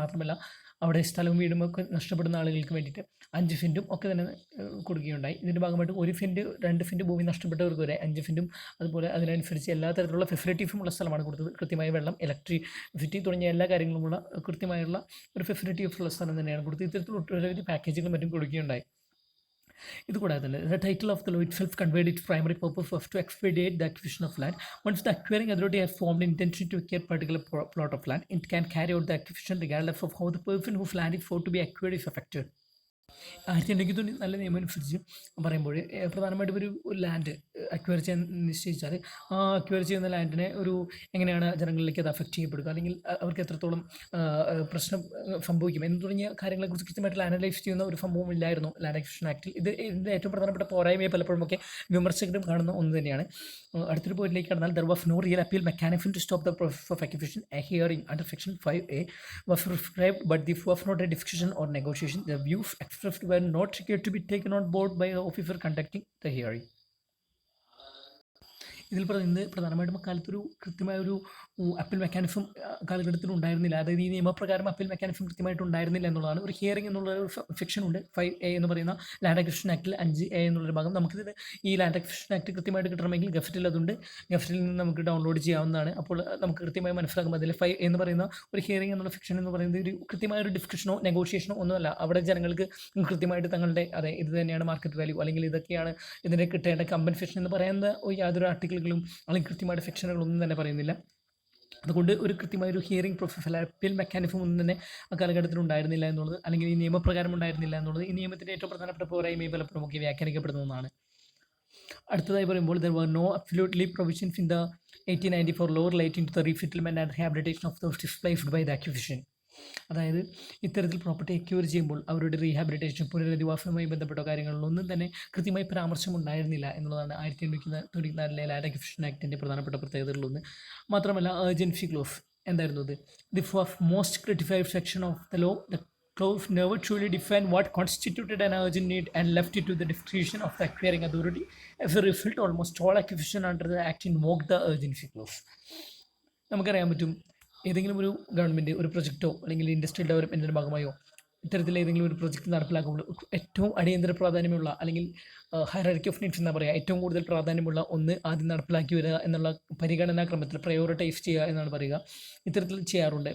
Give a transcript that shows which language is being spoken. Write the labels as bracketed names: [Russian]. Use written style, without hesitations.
[Malayalam] മാത്രമല്ല അവിടെ സ്ഥലവും വീടും ഒക്കെ നഷ്ടപ്പെടുന്ന ആളുകൾക്ക് വേണ്ടിയിട്ട് 5 സെൻറ്റും ഒക്കെ തന്നെ കൊടുക്കുകയുണ്ടായി. ഇതിൻ്റെ ഭാഗമായിട്ട് 1 സെൻറ്റ് 2 സെൻറ്റ് ഭൂമി നഷ്ടപ്പെട്ടവർക്ക് വരെ 5 സെൻറ്റും അതുപോലെ അതിനനുസരിച്ച് എല്ലാ തരത്തിലുള്ള ഫെസിലിറ്റീസും ഉള്ള സ്ഥലമാണ് കൊടുത്തത്. കൃത്യമായ വെള്ളം, ഇലക്ട്രിസിറ്റി തുടങ്ങിയ എല്ലാ കാര്യങ്ങളുമുള്ള കൃത്യമായുള്ള ഒരു ഫെസിലിറ്റീസ് ഉള്ള സ്ഥലം തന്നെയാണ് കൊടുത്തത്. ഇത്തരത്തിലുള്ള ഒട്ടനവധി പാക്കേജുകളും മറ്റും കൊടുക്കുകയുണ്ടായി. ഇതുകൂടാതെ തന്നെ [English] the title of the law itself conveyed its primary purpose was to expedite the acquisition of land. Once the acquiring authority has formed intention to acquire particular plot of land, it can carry out the acquisition regardless of how the person whose land is sought to be acquired is affected. [Malayalam] 1994 നിയമം അനുസരിച്ച് പറയുമ്പോൾ പ്രധാനമായിട്ടും ഒരു land acquire ചെയ്യാൻ നിശ്ചയിച്ചാൽ ആ acquire ചെയ്യുന്ന ലാൻഡിനെ ഒരു എങ്ങനെയാണ് ജനങ്ങളിലേക്ക് അത് അഫക്റ്റ് ചെയ്യപ്പെടുക, അല്ലെങ്കിൽ അവർക്ക് എത്രത്തോളം പ്രശ്നം സംഭവിക്കും എന്ന് തുടങ്ങിയ കാര്യങ്ങളെക്കുറിച്ച് കൃത്യമായിട്ട് അനലൈസ് ചെയ്യുന്ന ഒരു സംഭവം ഇല്ലായിരുന്നു ലാൻഡ് അക്വിസിഷൻ ആക്ടിൽ. ഇതിൻ്റെ ഏറ്റവും പ്രധാനപ്പെട്ട പോരായ്മയെ പലപ്പോഴുമൊക്കെ വിമർശകരും കാണുന്ന ഒന്ന് തന്നെയാണ്. അടുത്തൊരു പോയിന്റിലേക്ക് കടന്നാൽ [English] there was no real appeal mechanism to stop the process of acquisition. A hearing under section 5A was prescribed, but this was not a discussion or negotiation. The views expressed were not required to be taken on board by the officer conducting the hearing. [Malayalam] ഇതിൽ പറയുന്നത് പ്രധാനമായിട്ടും അക്കാലത്തൊരു കൃത്യമായൊരു appeal mechanism കാലഘട്ടത്തിൽ ഉണ്ടായിരുന്നില്ല. അതായത് ഈ നിയമപ്രകാരം appeal mechanism കൃത്യമായിട്ട് ഉണ്ടായിരുന്നില്ല എന്നുള്ളതാണ്. ഒരു ഹിയറിംഗ് എന്നുള്ള ഒരു സെക്ഷൻ ഉണ്ട് 5A എന്ന് പറയുന്ന ലാൻഡ് അക്വിസിഷൻ ആക്ടിൽ 5A എന്നുള്ളൊരു ഭാഗം. നമുക്കിത് ഈ ലാൻഡ് അക്വിസിഷൻ ആക്ട് കൃത്യമായിട്ട് കിട്ടണമെങ്കിൽ ഗസറ്റിൽ അതുണ്ട്. ഗസറ്റിൽ നിന്ന് നമുക്ക് ഡൗൺലോഡ് ചെയ്യാവുന്നതാണ്. അപ്പോൾ നമുക്ക് കൃത്യമായി മനസ്സിലാക്കും. അതിൽ 5A എന്ന് പറയുന്ന ഒരു ഹിയറിംഗ് എന്നുള്ള സെക്ഷൻ എന്ന് പറയുന്നത് ഒരു കൃത്യമായ ഒരു ഡിസ്കഷനോ നെഗോഷിയേഷനോ ഒന്നുമല്ല. അവിടെ ജനങ്ങൾക്ക് കൃത്യമായിട്ട് തങ്ങളുടെ ഇത് തന്നെയാണ് മാർക്കറ്റ് വാല്യൂ, അല്ലെങ്കിൽ ഇതൊക്കെയാണ് ഇതിന് കിട്ടേണ്ട കമ്പൻസേഷൻ എന്ന് പറയുന്ന യാതൊരു ആർട്ടിക്കിളുകളും അല്ലെങ്കിൽ കൃത്യമായിട്ട് സെക്ഷനുകളൊന്നും തന്നെ പറയുന്നില്ല. അതുകൊണ്ട് ഒരു കൃത്യമായൊരു ഹിയറിംഗ് പ്രോസസ് അല്ല അപ്പീൽ മെക്കാനിസം ഒന്നും തന്നെ ആ കാലഘട്ടത്തിൽ ഉണ്ടായിരുന്നില്ല എന്നുള്ളത്, അല്ലെങ്കിൽ ഈ നിയമപ്രകാരം ഉണ്ടായിരുന്നില്ല എന്നുള്ളത് ഈ നിയമത്തിൻ്റെ ഏറ്റവും പ്രധാനപ്പെട്ട പോരായ്മയും പലപ്പോഴും ഒക്കെ വ്യാഖ്യാനിക്കപ്പെടുന്ന ഒന്നാണ്. അടുത്തതായി പറയുമ്പോൾ [English] there were no absolutely provisions in the 1894 law relating to the resettlement and rehabilitation of those displaced by the acquisition. [Malayalam] അതായത് ഇത്തരത്തിൽ പ്രോപ്പർട്ടി അക്വയർ ചെയ്യുമ്പോൾ അവരുടെ റീഹാബിലിറ്റേഷൻ, പുനരധിവാസവുമായി ബന്ധപ്പെട്ട കാര്യങ്ങളിലൊന്നും തന്നെ കൃത്യമായി പരാമർശം ഉണ്ടായിരുന്നില്ല എന്നുള്ളതാണ് 1994 ലാൻഡ് അക്വിസിഷൻ ആക്ടിൻ്റെ പ്രധാനപ്പെട്ട പ്രത്യേകതകളിലൊന്ന്. മാത്രമല്ല ഏർജൻസി ക്ലോസ് എന്തായിരുന്നു അത്? [English] This was most criticized section of the law. The clause never truly defined what constituted an urgent need and left it to the discretion of the acquiring authority. As a result, almost all acquisition under the act invoked the urgency clause. [Malayalam] നമുക്കറിയാൻ പറ്റും ഏതെങ്കിലും ഒരു government ഒരു പ്രൊജക്റ്റോ അല്ലെങ്കിൽ industrial ഡെവലപ്മെൻറ്റിൻ്റെ ഭാഗമായോ ഇത്തരത്തിൽ ഏതെങ്കിലും ഒരു project നടപ്പിലാക്കുമ്പോൾ ഏറ്റവും അടിയന്തര പ്രാധാന്യമുള്ള അല്ലെങ്കിൽ ഹയറാർക്കി ഓഫ് നീഡ്സ് എന്താ പറയുക, ഏറ്റവും കൂടുതൽ പ്രാധാന്യമുള്ള ഒന്ന് ആദ്യം നടപ്പിലാക്കി വരിക എന്നുള്ള പരിഗണനാ ക്രമത്തിൽ പ്രയോറിറ്റൈസ് ചെയ്യുക എന്നാണ് പറയുക. ഇത്തരത്തിൽ ചെയ്യാറുണ്ട്.